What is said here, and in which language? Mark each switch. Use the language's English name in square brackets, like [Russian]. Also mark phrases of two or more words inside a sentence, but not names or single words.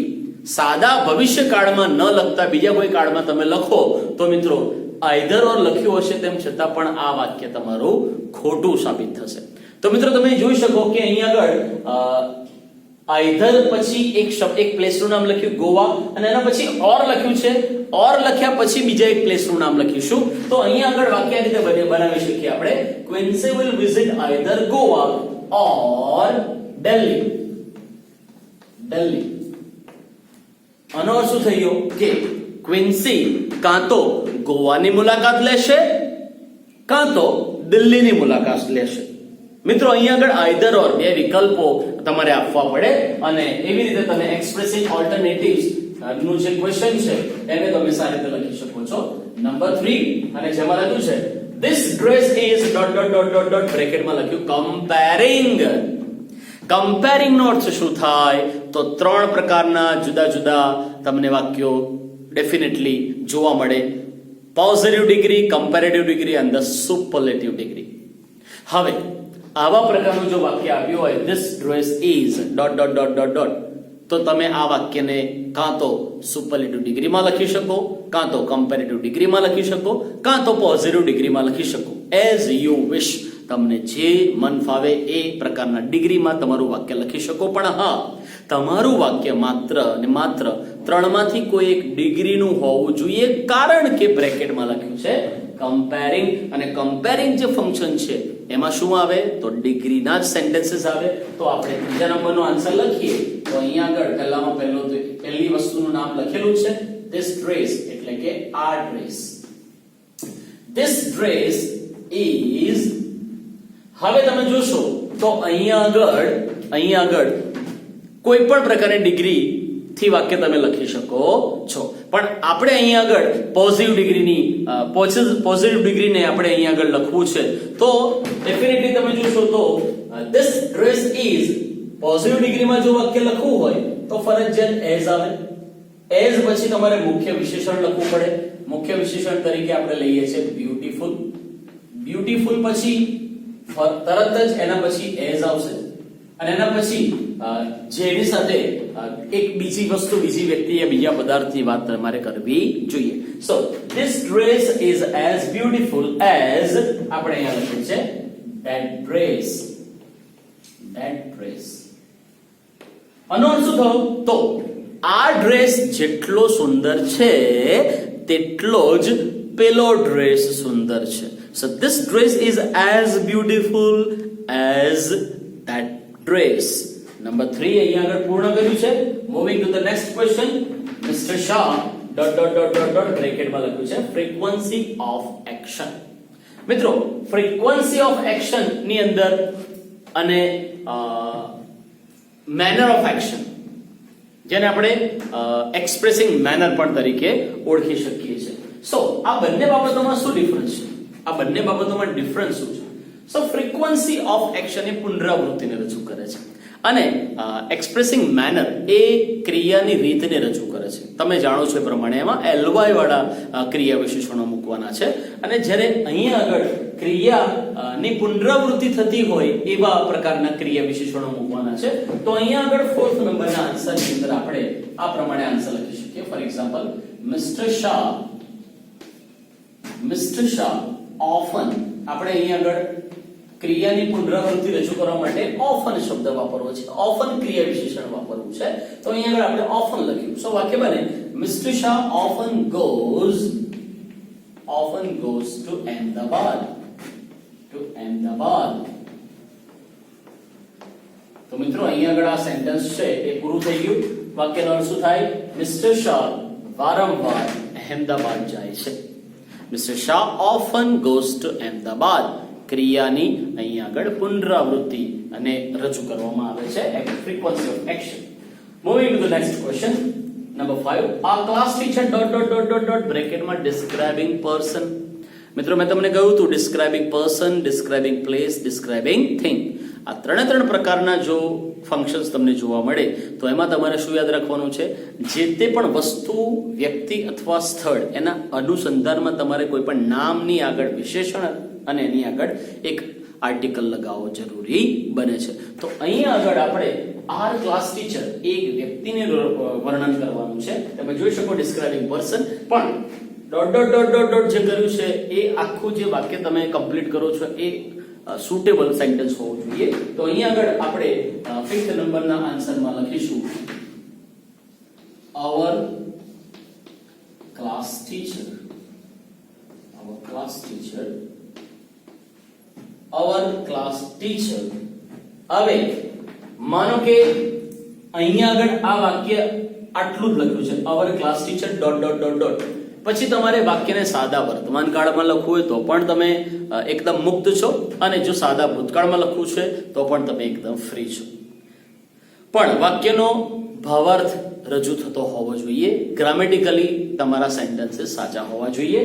[Gujarati] સાદા ભવિષ્યકાળમાં ન લખતા બીજા કોઈ કાળમાં તમે લખો તો મિત્રો [English] either or [Gujarati] લખ્યું હશે તેમ છતાં પણ આ વાક્ય તમારું ખોટું સાબિત થશે. તો મિત્રો તમે જોઈ શકો કે અહીંયા આગળ આઈધર પછી એક પ્લેસનું નામ લખ્યું ગોવા અને એના પછી ઓર લખ્યું છે, ઓર લખ્યા પછી બીજા એક પ્લેસનું નામ લખીશું. તો અહીંયા આગળ વાક્ય આ રીતે બનાવી શકીએ આપણે, ક્વિન્સી [English] will visit either Goa or Delhi. [Gujarati] આનો અર્થ શું થયો કે ક્વિન્સી કાં તો ગોવાની મુલાકાત લેશે કાં તો દિલ્હીની મુલાકાત લેશે. મિત્રો અહીંયા આગળ [English] either or [Gujarati] બે વિકલ્પો તમારે આપવા પડે અને એવી રીતે તમે [English] expressing alternatives [Gujarati] નું જે ક્વેશ્ચન છે એને તમે સારી રીતે લખી શકો છો. નંબર 3 અને જેમાં લખ્યું છે [English] this dress is ... [Gujarati] બ્રેકેટમાં લખ્યું કમ્પેરિંગ નો અર્થ શું થાય તો ત્રણ પ્રકારના જુદા જુદા તમને વાક્યો ડેફિનેટલી જોવા મળે, [English] positive degree, comparative degree [Gujarati] અને [English] the superlative degree. [Gujarati] હવે આવા પ્રકારનું જો વાક્ય આવ્યું હોય [English] this dress is ... [Gujarati] તો તમે આ વાક્યને કાં તો સુપરલેટિવ ડિગ્રીમાં લખી શકો, કાં તો કમ્પેરેટિવ ડિગ્રીમાં લખી શકો, કાં તો પોઝિટિવ ડિગ્રીમાં લખી શકો, [English] as you wish. [Gujarati] તમને જે મન ફાવે એ પ્રકારના ડિગ્રીમાં તમારું વાક્ય લખી શકો. પણ હા, તમારું વાક્ય માત્ર અને માત્ર ત્રણમાંથી કોઈ એક ડિગ્રીનું હોવું જોઈએ, કારણ કે બ્રેકેટમાં લખ્યું છે કમ્પેરિંગ, અને કમ્પેરિંગ જે ફંક્શન છે એમાં શું આવે તો ડિગ્રીના જ સેન્ટેન્સીસ આવે. તો આપણે ત્રીજા નંબરનો આન્સર લખીએ તો અહીંયા આગળ પહેલી વસ્તુનું નામ લખેલું છે [English] this dress, [Gujarati] એટલે કે આ ડ્રેસ. [English] this dress is, [Gujarati] હવે તમે જોશો તો અહીંયા આગળ કોઈ પણ પ્રકારની ડિગ્રી થી વાક્ય તમે લખી શકો છો, પણ આપણે અહીંયા આગળ પોઝિટિવ ડિગ્રીને આપણે અહીંયા આગળ લખવું છે. તો ડેફિનેટલી તમે જોશો તો [English] this dress is [Gujarati] પોઝિટિવ ડિગ્રીમાં જો વાક્ય લખવું હોય તો ફરજિયાત એઝ આવે. એઝ પછી તમારે મુખ્ય વિશેષણ લખવું પડે. મુખ્ય વિશેષણ તરીકે આપણે લઈએ છીએ બ્યુટીફુલ. બ્યુટીફુલ પછી તરત જ એના પછી એઝ આવશે અને એના પછી જેની સાથે એક બીજી વ્યક્તિ યા બીજા પદાર્થની વાત તમારે કરવી જોઈએ. [English] સો this dress is as beautiful as, [Gujarati] આપણે અહીંયા લખ્યું છે [English] that dress. [Gujarati] આનો અર્થ શું થયો તો આ ડ્રેસ જેટલો સુંદર છે તેટલો જ પેલો ડ્રેસ સુંદર છે. [English] So this dress is as beautiful as that dress. [Gujarati] Number 3 અહીંયા આગળ પૂર્ણ કર્યું છે. [English] Moving to the next question. Mr. Shah ... [Gujarati] બ્રેકેટમાં લખ્યું છે [English] frequency of action. [Gujarati] મિત્રો [English] frequency of action [Gujarati] ની અંદર અને [English] manner of action, [Gujarati] જેને આપણે [English] expressing manner [Gujarati] પણ તરીકે ઓળખી શકીએ છીએ. સો આ બંને બાબતોમાં શું ડિફરન્સ છે? આ બંને બાબતોમાં ડિફરન્સ શું છે? સો [English] frequency of action [Gujarati] એ પુનરાવૃત્તિને રજૂ કરે છે અને [English] expressing manner [Gujarati] એ ક્રિયાની રીતને રજૂ કરે છે. તમે જાણો છો એ પ્રમાણે એમાં એલવાય વાળા ક્રિયા વિશેષણો મૂકવાના છે અને જ્યારે અહીંયા આગળ ક્રિયાની પુનરાવૃત્તિ થતી હોય એવા પ્રકારના ક્રિયા વિશેષણો મૂકવાના છે. તો અહીંયા આગળ 4th નંબરના આન્સરની અંદર આપણે આ પ્રમાણે આન્સર લખી શકીએ. [English] for example, Mr. Shah often, [Gujarati] આપણે અહીંયા આગળ ક્રિયાની પુનરાવૃત્તિ રજૂ કરવા માટે often શબ્દ વાપરવો છે, often ક્રિયા વિશેષણ વાપરવું છે. તો અહીંયા આગળ આપણે often લખ્યું. સો વાક્ય બને Mr. [English] Shah often goes to Ahmedabad. [Gujarati] તો મિત્રો અહીંયા આગળ આ સેન્ટેન્સ છે એ પૂરું થઈ ગયું. વાક્યનો અર્થ શું થાય? Mr. Shah વારંવાર અહેમદાબાદ જાય છે. [English] Mr. Shah often goes to Ahmedabad. [Gujarati] ક્રિયાની અહીં આગળ પુનરાવૃત્તિ અને રજૂ કરવામાં આવે છે, [English] frequency of action. Moving to the next question, number 5. Our class teacher ... બ્રેકેટમાં describing person. [Gujarati] મિત્રો મેં તમને કહ્યું હતું [English] describing person, describing place, describing thing. [Gujarati] આ ત્રણ પ્રકારના જો ફંક્શન્સ તમને જોવા મળે તો એમાં તમારે શું યાદ રાખવાનું છે? જે તે પણ વસ્તુ, વ્યક્તિ અથવા સ્થળ એના અનુસંધાનમાં તમારે કોઈ પણ નામની આગળ વિશેષણ અને એની આગળ એક આર્ટિકલ લગાવવો જરૂરી બને છે. તો અહીંયા આગળ આપણે [English] our class teacher [Gujarati] એક વ્યક્તિને વર્ણન કરવાનું છે. તમે જોઈ શકો [English] describing person, [Gujarati] પણ ... જે કર્યું છે એ આખું જે વાક્ય તમે કમ્પ્લીટ કરો છો એ [English] suitable sentence [Gujarati] હોવું જોઈએ. તો અહીંયા આગળ આપણે 5th નંબરના આન્સરમાં લખીશું [English] our class teacher, our class teacher, our class teacher. [Gujarati] હવે માનો કે અહીંયા આગળ આ વાક્ય આટલું જ લખ્યું છે, [English] our class teacher ... [Gujarati] પછી તમારે વાક્યને સાદા વર્તમાન કાળમાં લખવું હોય તો પણ તમે એકદમ મુક્ત છો, અને જો સાદા ભૂતકાળમાં લખવું છે તો પણ તમે એકદમ ફ્રી છો. પણ વાક્યનો ભાવાર્થ રજૂ થતો હોવો જોઈએ, ગ્રામેટિકલી તમારા સેન્ટેન્સીસ સાચા હોવા જોઈએ.